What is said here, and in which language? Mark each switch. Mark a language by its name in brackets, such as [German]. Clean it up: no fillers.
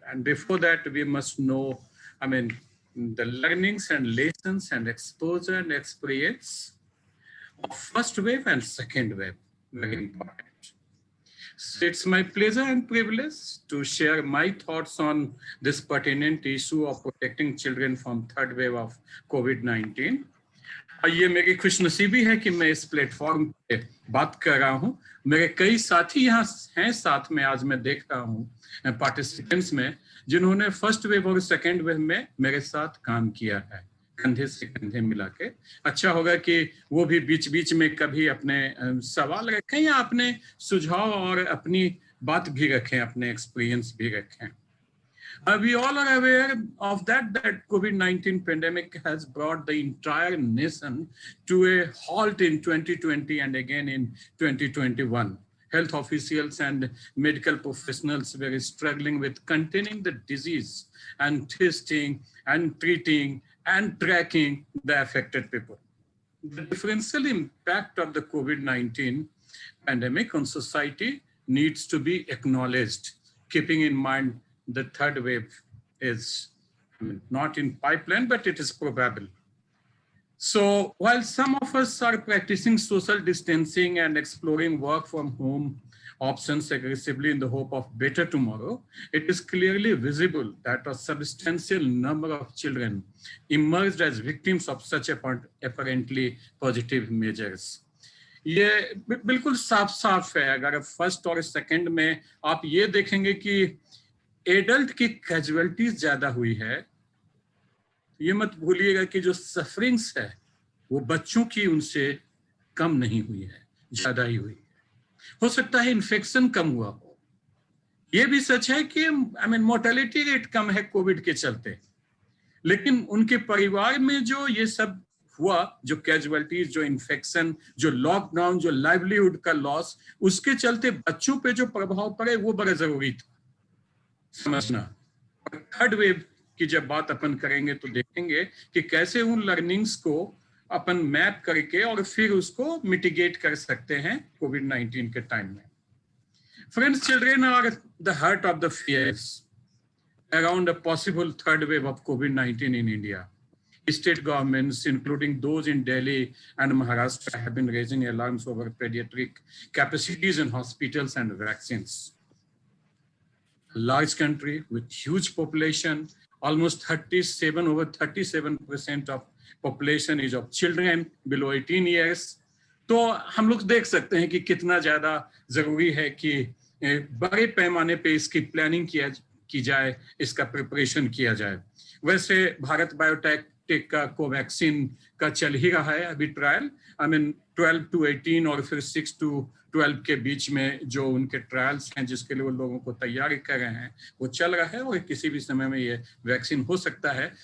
[English] And before that, we must know, the learnings and lessons and exposure and experience of 1st wave and 2nd wave, very important. So it's my pleasure and privilege to share my thoughts on this pertinent issue of protecting children from 3rd wave of COVID-19. [Hindi] ये मेरी खुशनसीबी है कि मैं इस platform पे बात कर रहा हूँ. मेरे कई साथी यहाँ हैं साथ में, आज मैं देख रहा हूँ पार्टिसिपेंट्स में, जिन्होंने 1st वेव और 2nd वेव में मेरे साथ काम किया है, कंधे से कंधे मिला के. अच्छा होगा कि वो भी बीच बीच में कभी अपने सवाल रखें या अपने सुझाव और अपनी बात भी रखें, अपने एक्सपीरियंस भी रखें. [English] We all are aware of that COVID-19 pandemic has brought the entire nation to a halt in 2020 and again in 2021. Health officials and medical professionals were struggling with containing the disease and testing and treating and tracking the affected people. The differential impact of the COVID-19 pandemic on society needs to be acknowledged, keeping in mind the 3rd wave is not in pipeline, but it is probable. So while some of us are practicing social distancing and exploring work from home options aggressively in the hope of better tomorrow, it is clearly visible that a substantial number of children emerged as victims of such apparently positive measures. [Hindi] ये बिल्कुल साफ है. अगर 1st और 2nd में आप ये देखेंगे कि एडल्ट की कैजुअलिटीज ज्यादा हुई है, ये मत भूलिएगा कि जो सफरिंग्स है वो बच्चों की उनसे कम नहीं हुई है, ज्यादा ही हुई है. हो सकता है इन्फेक्शन कम हुआ हो. ये भी सच है कि मोर्टेलिटी रेट कम है कोविड के चलते, लेकिन उनके परिवार में जो ये सब हुआ, जो कैजुअलिटीज, जो इन्फेक्शन, जो लॉकडाउन, जो लाइवलीहुड का लॉस, उसके चलते बच्चों पे जो प्रभाव पड़े वो बड़ा जरूरी था समझना। थर्ड वेव की जब बात अपन करेंगे तो देखेंगे कि कैसे उन लर्निंग्स को अपन मैप करके और फिर उसको मिटिगेट कर सकते हैं कोविड-19 के टाइम में। [English] Friends, children are the heart of the fears around a possible third wave of COVID-19 in India. State governments, including those in Delhi and Maharashtra, have been raising alarms over pediatric capacities in hospitals and vaccines. A large country with huge population, almost over 37% of population is of children below 18 years. [Hindi] तो हम लोग देख सकते हैं कि कितना ज्यादा जरूरी है कि बड़े पैमाने पे इसकी प्लानिंग की जाए, इसका प्रिपरेशन किया जाए। वैसे भारत बायोटेक का कोवैक्सीन का चल ही रहा है अभी ट्रायल, 12 to 18 और फिर 6 to 12 के बीच में जो उनके ट्रायल्स हैं जिसके लिए वो लोगों को तैयारी कर रहे हैं वो चल रहा है और किसी भी समय में ये वैक्सीन हो सकता है।